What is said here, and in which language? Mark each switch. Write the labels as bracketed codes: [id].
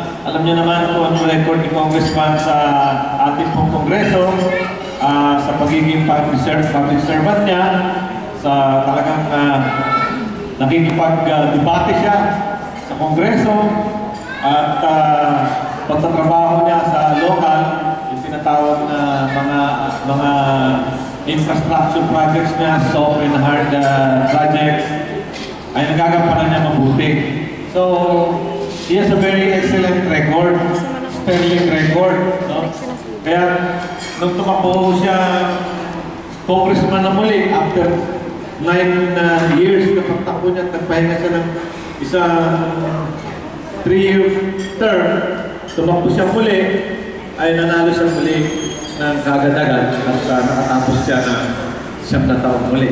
[tl] Alam niyo naman kung anong record ni Congressman sa ating pong kongreso, sa pagiging public servant niya, sa talagang nakikipag-debate siya sa kongreso, at pagtatrabaho niya sa local, yung tinatawag na mga infrastructure projects niya, [en] soft and hard projects, [tl] ay nagagampanan niya mabuti. [en] So, he has a very excellent record, sterling record. No? [tl] Kaya, nung tumakbo siya, congressman na muli, [en] after 9 years [tl] na pagtakbo niya, nagpahinga siya ng isang 3-year term, tumakbo siya muli, ay nanalo siya muli ng kagad-agad at nakatapos siya na 9 taon muli.